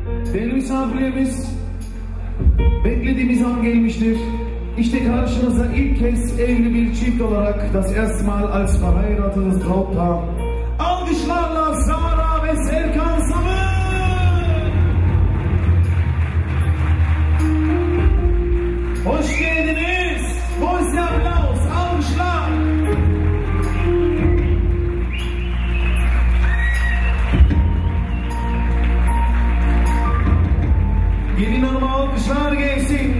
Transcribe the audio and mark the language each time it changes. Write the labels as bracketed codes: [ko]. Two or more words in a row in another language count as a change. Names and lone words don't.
[tr] Değerli misafirlerimiz, beklediğimiz an gelmiştir. İşte karşınıza ilk kez evli bir çift olarak [de] das erste Mal als verheiratetes Brautpaar. [tr] Alkışlarla Sara ve Serkan Sam'ı. Hoş geldiniz. Voice Applaus, alkışlar. Gelin hanıma alkışlar gelsin.